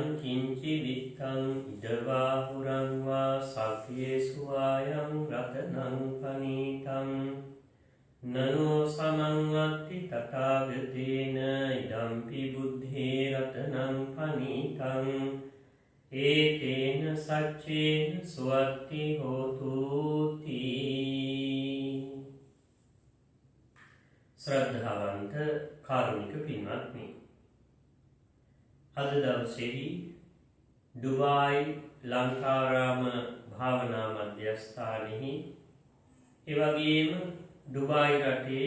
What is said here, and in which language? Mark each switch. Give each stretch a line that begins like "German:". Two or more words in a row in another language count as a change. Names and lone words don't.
Pali: කිංචි විත්තං ඉදවා පුරං වා සක්ඛේසු ආයං රතනං පනීතං නනෝ සමං අත්ති තථාගතේන ඉදම්පි බුද්ධේ රතනං පනීතං ඒතේන සච්චේන සුවත්ති හෝතු
Sinhala: ශ්‍රද්ධාවන්ත කාරුණික පින්වත්නි, අද දවසේදී ඩුබායි ලංකාරාම භාවනා මධ්‍යස්ථානයේ එවැගේම ඩුබායි රටේ